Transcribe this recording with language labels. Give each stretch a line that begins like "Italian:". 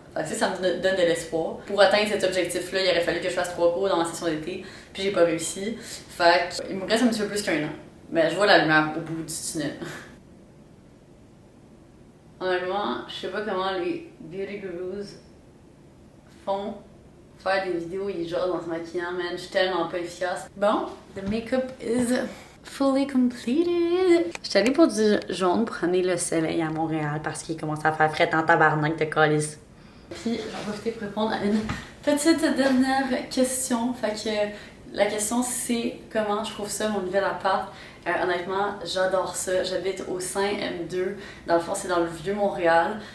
French: Fait que ça me donne de l'espoir. Pour atteindre cet objectif-là, il aurait fallu que je fasse 3 cours dans ma session d'été, puis j'ai pas réussi. Fait qu'il me reste un petit peu plus qu'1 an. Mais je vois la lumière au bout du tunnel. Honnêtement, je sais pas comment les beauty gurus font faire des vidéos, ils jasent en se maquillant, man. Je suis tellement pas efficace.
English: Bon, the makeup is fully completed.
French: J'étais allée pour du jaune pour amener le soleil à Montréal parce qu'il commence à faire frais en tabarnak de calice. Puis j'en profite pour répondre à une petite dernière question. Fait que la question c'est comment je trouve ça mon nouvel appart. Honnêtement, j'adore ça. J'habite au 5M2. Dans le fond, c'est dans le Vieux-Montréal.